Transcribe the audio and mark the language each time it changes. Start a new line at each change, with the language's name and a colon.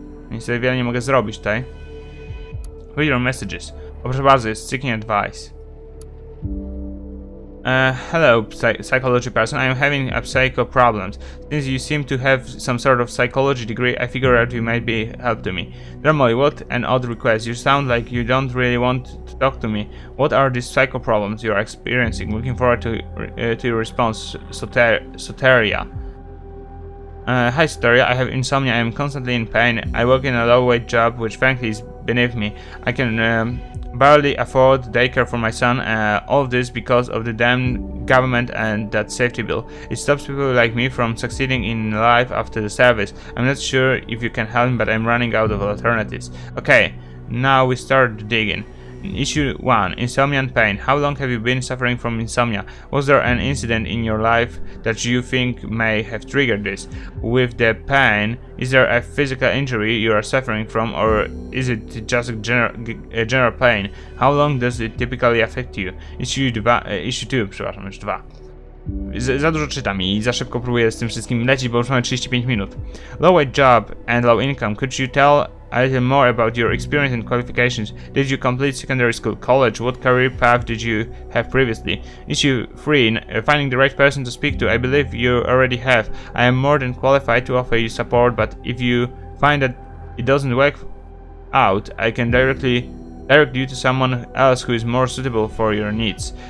Polish: Niestety wiele nie mogę zrobić tutaj.
English: Read your messages.
Polish: O, proszę bardzo, jest
English: seeking advice. Hello, psychology person. I am having a psycho problems. Since you seem to have some sort of psychology degree, I figured you might be help to me. Dear Molly, what an odd request. You sound like you don't really want to talk to me. What are these psycho problems you are experiencing? Looking forward to your response, Soteria. Hi Soteria, I have insomnia. I am constantly in pain. I work in a low-wage job, which frankly is beneath me. I can barely afford daycare for my son, all of this because of the damn government and that safety bill. It stops people like me from succeeding in life after the service. I'm not sure if you can help me, but I'm running out of alternatives. Okay, now we start digging. Issue 1. Insomnia and pain. How long have you been suffering from insomnia? Was there an incident in your life that you think may have triggered this? With the pain, is there a physical injury you are suffering from, or is it just a general pain? How long does it typically affect you? Issue 2,
Polish: przepraszam, już 2. Za dużo czytam i za szybko próbuję z tym wszystkim lecieć, bo już mamy 35 minut.
English: Low wage job and low income. Could you tell a little more about your experience and qualifications? Did you complete secondary school, college? What career path did you have previously? Issue 3. Finding the right person to speak to. I believe you already have. I am more than qualified to offer you support, but if you find that it doesn't work out, I can direct you to someone else who is more suitable for your needs.